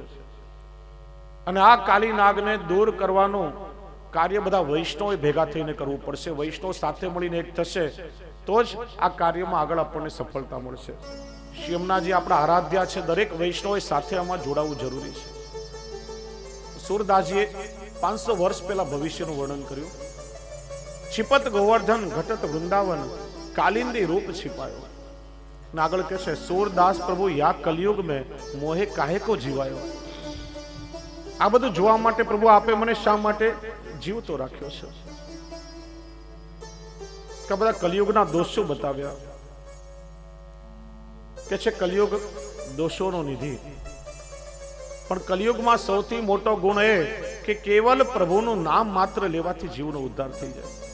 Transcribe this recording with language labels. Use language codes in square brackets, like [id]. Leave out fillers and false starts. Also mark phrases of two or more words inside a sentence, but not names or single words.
[gu] અને આ કાલી નાગને દૂર કરવાનું કાર્ય બધા વૈષ્ણવ ભેગા થઈને કરવું પડશે. વૈષ્ણવ સાથે મળીને એક થશે તો જ આ કાર્યમાં આગળ આપણને સફળતા મળશે. શ્રી યમુનાજી આપણા આરાધ્યા છે. દરેક વૈષ્ણવે સાથે આમાં જોડાવું જરૂરી છે. સૂરદાસજીએ 500 વર્ષ પહેલા ભવિષ્યનું વર્ણન કર્યું. [bra] छिपत गोवर्धन घटत वृंदावन कालिंदी रूप छिपायो. नागल कहશે सूरदास प्रभु या कलयुग में मोहे काहे को जीवायो. [gu] આ બધું જોવા માટે પ્રભુ આપે મને શા માટે જીવતો રાખ્યો છે? કે બધા કલયુગના દોષો બતાવ્યા કે છે કલયુગ દોષોનો નિધિ. પણ કલયુગમાં સૌથી મોટો ગુણ એ કે કેવલ પ્રભુનું નામ માત્ર લેવાથી જીવનો ઉદ્ધાર થઈ જાય.